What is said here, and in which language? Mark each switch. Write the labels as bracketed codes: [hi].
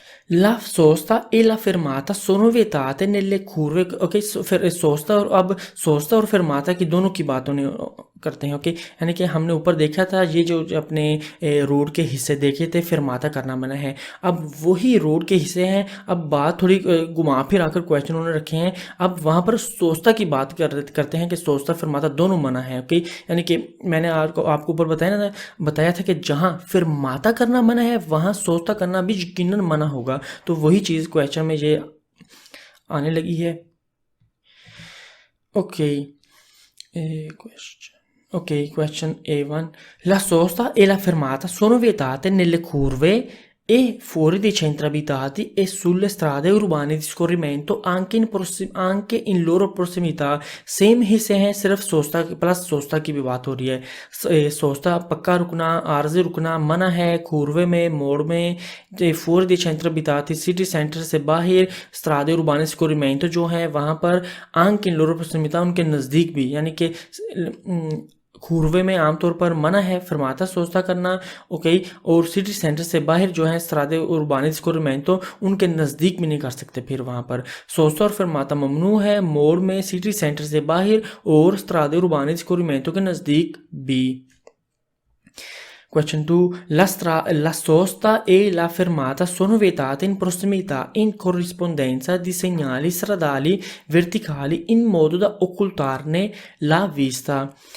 [it] La sosta e la fermata sono vietate nelle curve। [hi] Okay फिर सोस्ता और अब सोस्ता और fermata की दोनों की बात होने करते हैं। ओके यानी कि हमने ऊपर देखा था ये जो अपने रोड के हिस्से देखे थे fermata करना मना है, अब वही रोड के हिस्से हैं। अब बात थोड़ी घुमा फिर आकर क्वेश्चन उन्होंने रखे हैं, अब वहाँ पर सोस्ता की बात करते हैं कि सोस्ता fermata दोनों मना है। ओके यानी कि मैंने आपको ऊपर बताया था कि जहाँ fermata करना मना है वहाँ सोस्ता करना भी यकीनन मना होगा। तो वही चीज़ क्वेश्चन में ये आने लगी है। [it] ओके क्वेश्चन A1 La sosta e la fermata sono vietate nelle curve e fuori dei centri abitati e sulle strade urbane di scorrimento anche in loro prossimità। [hi] Same हिस्से हैं सिर्फ सोस्ता प्लस सोस्ता की भी बात हो रही है। सोस्ता पक्का रुकना आर्जी रुकना मना है खूरवे में मोड़ में। [it] fuori dei centri abitati [hi] city centre से बाहर [it] strade urbane di scorrimento [hi] जो है वहाँ पर [it] anche in loro prossimità [hi] उनके नज़दीक भी यानी कि खूरवे में आमतौर पर मना है fermata सोस्ता करना। ओके और सिटी सेंटर से बाहर जो है [it] strade urbane di scorrimento [hi] उनके नज़दीक भी नहीं कर सकते। फिर वहाँ पर सोस्ता और fermata ममनू है मोड़ में सिटी सेंटर से बाहर और [it] strade urbane di scorrimento [hi] के नज़दीक भी। [en] Question 2. [it] La sosta e la fermata sono vietate in prossimità in corrispondenza di segnali stradali verticali in modo da occultarne la vista.